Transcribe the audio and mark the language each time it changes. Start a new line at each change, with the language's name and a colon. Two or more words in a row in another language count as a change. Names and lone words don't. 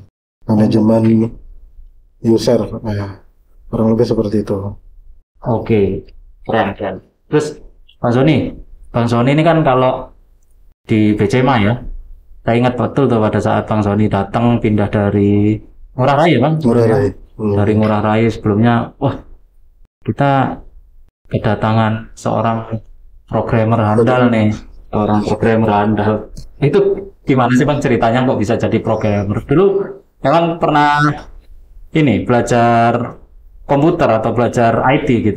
Indonesian: Manajemen user, nah, kurang lebih seperti itu. Oke, keren. Terus Bang Zoni ini kan kalau di BCMA ya, saya ingat betul tuh pada saat Bang Zoni datang pindah dari Ngurah Rai ya Bang? Ngurah Ya? Rai. Dari Ngurah Rai sebelumnya, wah kita kedatangan seorang programmer handal nih, seorang programmer handal. Itu gimana sih Bang ceritanya kok bisa jadi programmer? Dulu memang pernah ini belajar komputer atau belajar IT gitu.